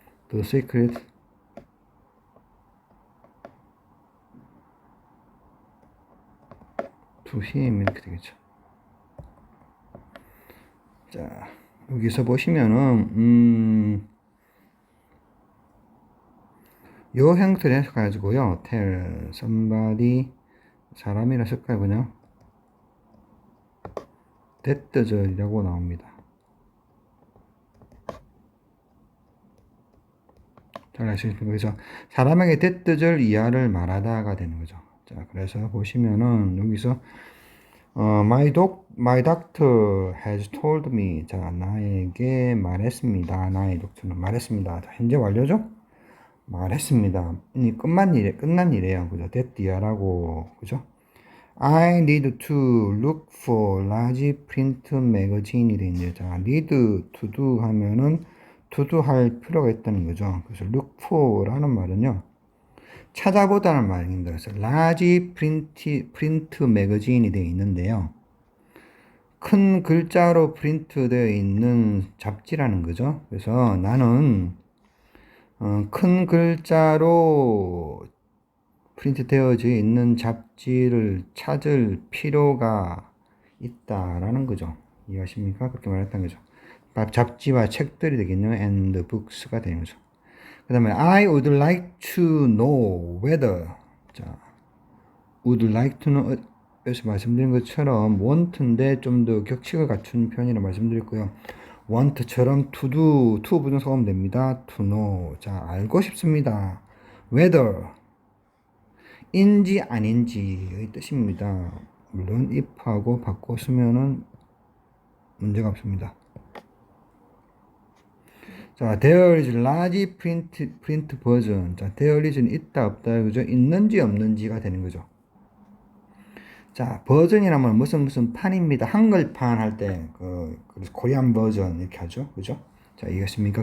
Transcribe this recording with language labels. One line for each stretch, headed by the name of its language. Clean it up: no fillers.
English: The secret to him
Korean: 이렇게 되겠죠. 자, 여기서 보시면은 요 형태를 해석해가지고요.
English: tell somebody
Korean: 사람이라 쓸까요 그냥? 대뜨절이라고 나옵니다. 잘 아시겠습니까? 그래서 사람에게 대뜨절 이하를 말하다가 되는 거죠. 자, 그래서 보시면은 여기서
English: my doctor has told me.
Korean: 자, 나에게 말했습니다. 나의 doctor는 말했습니다. 자, 현재 완료죠? 말했습니다. 이 끝난 일이에요. 그죠? 됐디야라고, 그죠?
English: I need to look for large print magazine이 돼 있네요.
Korean: 자, need to do 하면은 to do 할 필요가 있다는 거죠. 그래서 look for라는 말은요, 찾아보다는 말입니다. 그래서 large print magazine이 되어 있는데요. 큰 글자로 프린트 되어 있는 잡지라는 거죠. 그래서 나는 큰 글자로 프린트 되어져 있는 잡지를 찾을 필요가 있다라는 거죠. 이해하십니까? 그렇게 말했다는 거죠. 잡지와 책들이 되겠네요.
English: and books
Korean: 가 되는 거죠. 그 다음에
English: I would like to know whether.
Korean: 자, would like to know 에서 말씀드린 것처럼 want인데 좀 더 격식을 갖춘 표현이라 말씀드렸고요. want처럼 to do, to 부정사하면 됩니다. to know. 자, 알고 싶습니다. whether 인지 아닌지의 뜻입니다. 물론 if하고 바꿔 쓰면은 문제가 없습니다.
English: 자, there is large print version.
Korean: 자, there is는 있다, 없다, 그죠? 있는지 없는지가 되는 거죠. 자, 버전이라면 무슨 판입니다. 한글판 할 때, 코리안 버전 이렇게 하죠. 그죠? 자, 이해하십니까?